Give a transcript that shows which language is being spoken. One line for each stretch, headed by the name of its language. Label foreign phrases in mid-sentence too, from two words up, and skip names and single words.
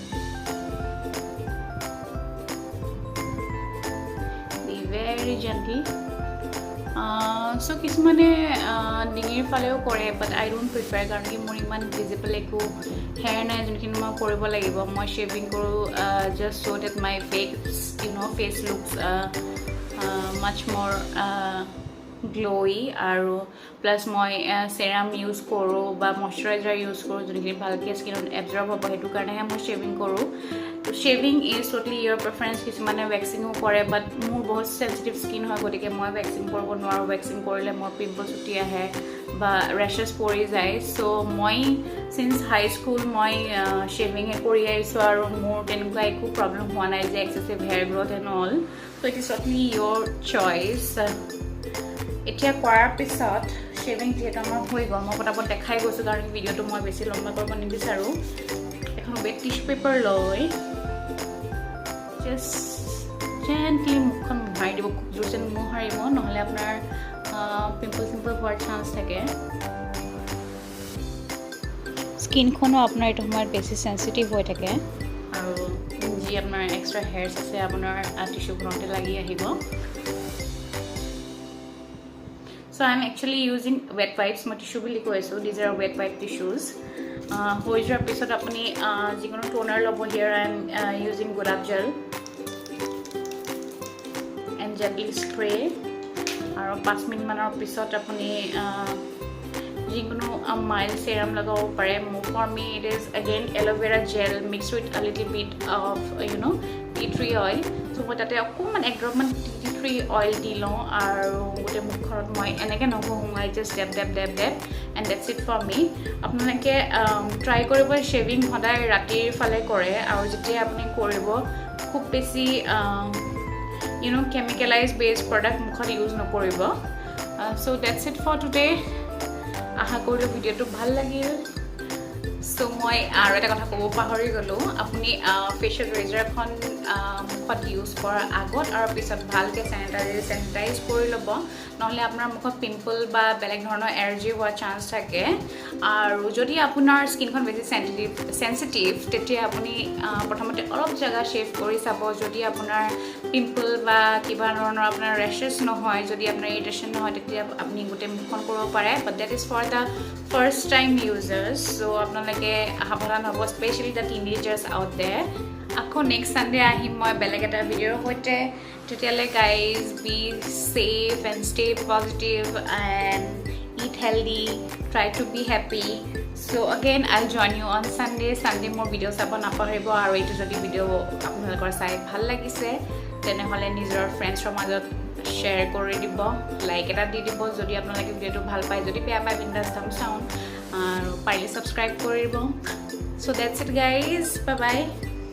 English: very gently so
Assamese: কিছুমানে ডিঙিৰ ফালেও কৰে
English: but I don't prefer
Assamese: কাৰণ কি মোৰ ইমান ভিজিবল একো হেয়াৰ নাই যোনখিনি মই কৰিব লাগিব মই শেভিং কৰোঁ জাষ্ট
English: so that my face you know face looks much more
Assamese: গ্লোই আৰু প্লাস মই সেৰাম ইউজ কৰো বা ময়শ্চাৰাইজাৰ ইউজ কৰো যোনখিনি ভালকে স্কিনত এবজৰ্ব হ'ব হেতু কাৰণেহে মই শেভিং কৰো তো
English: shaving is totally your preference
Assamese: কিছুমানে ভ্যাকসিংও কৰে বাট মোৰ বহুত
English: sensitive skin
Assamese: হয় গতিকে মই ভ্যাকসিং কৰিব নোৱাৰো ভ্যাকসিং কৰিলে মোৰ পিম্পলছ উঠি আহে বা ৰেশেছ পৰি যায় সো মই
English: since high school
Assamese: মই শেভিং কৰি আহিছো আৰু মোৰ তেনেকুৱা একো প্ৰবলেম হোৱা নাই যে
English: excessive hair growth and all so it is totally your choice
Assamese: এতিয়া কৰাৰ পিছত শেভিং যেটা মই হৈ গ'ল মই পটাপট দেখাই গৈছো কাৰণ ভিডিওটো মই বেছি লম্বা কৰিব নিবিচাৰো এখন
English: wet tissue paper
Assamese: লৈ
English: just gently
Assamese: মুখখন মাৰি দিব জোৰছে মোহাৰিব নহলে আপোনাৰ পিম্পল হোৱাৰ চান্স থাকে স্কিনখনো আপোনাৰ এইটো সময়ত বেছি সেনসিটিভ হৈ থাকে আৰু যি আপোনাৰ
English: extra hairs
Assamese: আছে আপোনাৰ টিস্যুখনতে লাগি আহিব
English: So I'm actually using wet wipes
Assamese: মই টিস্যু বুলি কৈছো
English: these are wet wipe tissues
Assamese: হৈ যোৱাৰ পিছত আপুনি যিকোনো টোনাৰ ল'ব
English: here I am using gulab gel and gently spray
Assamese: আৰু 5 মিনিট মানৰ পিছত আপুনি যিকোনো
English: mild serum
Assamese: লগাব পাৰে
English: for me it is again aloe vera gel mixed with a little bit of tea tree oil so
Assamese: মই তাতে অকমান এক ড্ৰপ মান
English: tea tree oil
Assamese: দি লওঁ আৰু গোটে মুখৰত মই এনেকে নঘহোঁ
English: I just dab and that's it for me
Assamese: আপোনালোকে ট্ৰাই কৰিব শেভিং সদায় ৰাতিৰ ফালে কৰে আৰু যেতিয়া আপুনি কৰিব খুব বেছি
English: chemicalized based
Assamese: product মুখত ইউজ নকৰিব
English: so that's it for today
Assamese: আশা কৰো ভিডিওটো ভাল লাগিল সো মই আৰু এটা কথা ক'ব পাহৰি গলো আপুনি ফেশিয়াল ৰেজাৰখন মুখত ইউজ কৰাৰ আগত আৰু পিছত ভালকে স্যানিটাইজ কৰি ল'ব নহলে আপোনাৰ মুখত পিম্পল বা বেলেগ ধৰণৰ এলাৰ্জি হোৱাৰ চান্স থাকে আৰু যদি আপোনাৰ স্কিনখন বেছি সেনসিটিভ তেতিয়া আপুনি প্ৰথমতে অলপ জাগা শেভ কৰি চাব যদি আপোনাৰ পিম্পল বা কিবা ধৰণৰ আপোনাৰ ৰেশেছ নহয় যদি আপোনাৰ ইৰিটেশন নহয় তেতিয়া আপুনি গোটে মুখখন কৰিব পাৰে
English: but that is for the first time users so
Assamese: আপোনালোকে সাৱধান হ'ব
English: specially the teenagers out there
Assamese: আকৌ নেক্সট সানডে আহিম মই বেলেগ এটা ভিডিওৰ সৈতে তেতিয়ালে
English: guys be safe and stay positive and eat healthy try to be happy so again I'll join you on Sunday more videos
Assamese: চাব নাপাহৰিব আৰু এইটো যদি ভিডিও আপোনালোকৰ চাই ভাল লাগিছে তেনেহলে নিজৰ ফ্ৰেণ্ডছৰ মাজত শ্বেয়াৰ কৰি দিব লাইক এটা দি দিব যদি আপোনালোকে ভিডিওটো ভাল পায় যদি বেয়া পায় বিন্দাছ
English: thumbs down
Assamese: আৰু পাৰিলে সাবস্ক্ৰাইব কৰি দিব
English: so that's it guys bye bye